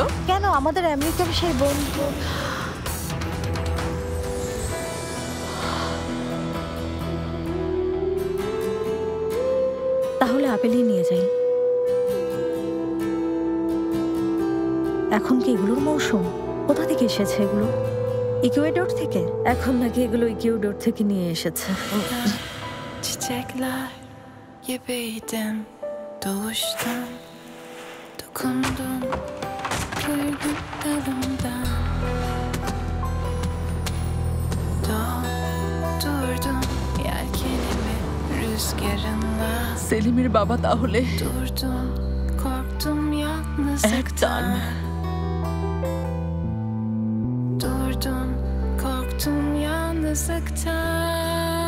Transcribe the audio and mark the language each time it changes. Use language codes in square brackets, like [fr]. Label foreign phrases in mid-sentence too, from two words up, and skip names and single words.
[bn] কেন, আমাদের আমেরিকার সেই বন্ধু। তাহলে আপেলই নিয়ে যাই। এখন কি এগুলোর মৌসুম? কোথা থেকে এসেছে এগুলো? ইকুয়েডর থেকে? এখন নাকি এগুলো ইকুয়েডর থেকে নিয়ে এসেছে। [tr] Çiçekler gibiydim, doğuştan dokundun, kırdın dalımdan. Durdun yelkenimi rüzgarınla. [bn] সেলিমের বাবা তাহলে [tr] Durdum, korktum yalnızlıktan. Durdum, korktum yalnızlıktan.